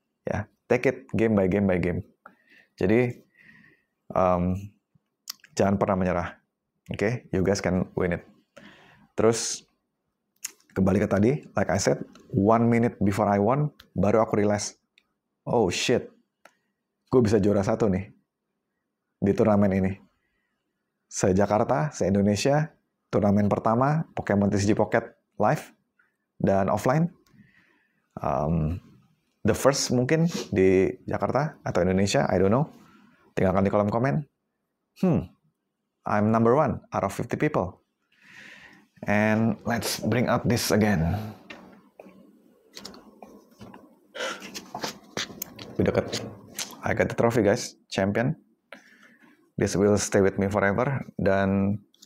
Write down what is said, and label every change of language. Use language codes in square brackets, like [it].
[en] Ya, take it game by game by game. [id] Jadi jangan pernah menyerah. [en] Oke? You guys can win it. [id] Terus kembali ke tadi, [en] like I said, 1 minute before I won, [id] baru aku [en] realize, oh shit, [id] gue bisa juara 1 nih di turnamen ini. Se-Jakarta, se-Indonesia, turnamen pertama Pokemon TCG Pocket live dan offline. [en] The first [id] mungkin di [en] Jakarta [id] atau [en] Indonesia, I don't know. [id] Tinggalkan di kolom komen. [en] I'm number 1 out of 50 people. And let's bring out this again. [id] Lebih dekat. [en] I got the trophy guys, champion. This will stay with me forever. [id] Dan